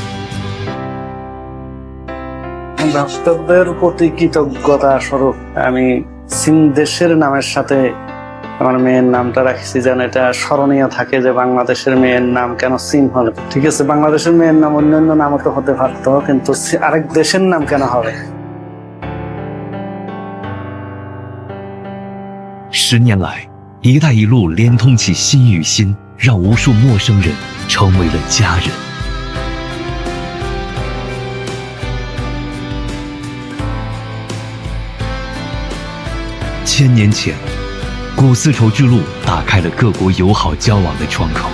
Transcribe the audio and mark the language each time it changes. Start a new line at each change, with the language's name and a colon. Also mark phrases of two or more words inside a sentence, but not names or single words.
Bangla: ডাক্তারদের প্রতি কৃতজ্ঞতা স্বরূপ আমি চীন দেশের নামের সাথে আমার মেয়ের নামটা রাখছি, যেন এটা স্মরণীয় থাকে যে বাংলাদেশের মেয়ের নাম কেন চীন হলো। ঠিক আছে, বাংলাদেশের মেয়ের নাম অন্যান্য নামও তো হতে পারতো, কিন্তু আরেক দেশের নাম কেন হবে?
Chinese: 10 年来，一带一路连通起心与心，让无数陌生人成为了家人。1000年前，古丝绸之路打开了各国友好交往的窗口。